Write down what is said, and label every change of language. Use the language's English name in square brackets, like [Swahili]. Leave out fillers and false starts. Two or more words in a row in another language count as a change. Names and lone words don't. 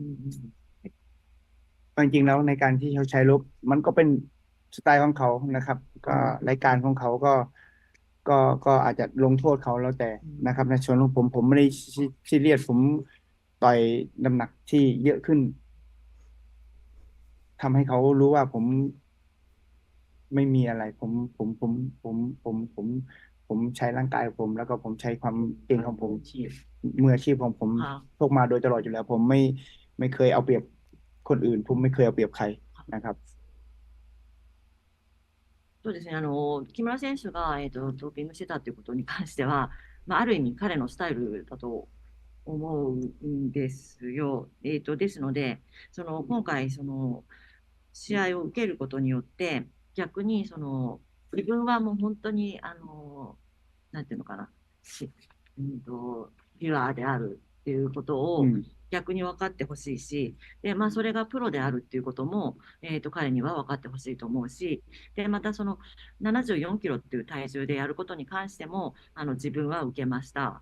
[Thai] จริงๆแล้วในการที่เขาใช้ลบมันก็เป็นสไตล์ของเขานะครับก็รายการของเขาก็อาจจะลงโทษเขาแล้วแต่นะครับในส่วนของผมไม่ได้ซีเรียสผมต่อยน้ำหนักที่เยอะขึ้นทำให้เขารู้ว่าผมไม่มีอะไร ผมใช้ร่างกายของผมแล้วก็ผมใช้ความเก่งของผมมืออาชีพของผมพกมาโดยตลอดอยู่แล้วผมไม่เคยเอาเปรียบคนอื่นผมไม่เคยเอาเปรียบใครนะครับ [Japanese] そうですね、木村選手が、ドーピングしてたということに関しては、ある意味彼のスタイルだと思うんですよ。ですので、今回試合を受けることによって、逆に自分はもう本当になんていうのかな、ピュアであるっていうことを逆に分かってほしいし、でそれがプロであるっていうことも、彼には分かってほしいと思うし、でまた74キロっていう体重でやることに関しても自分は受けました。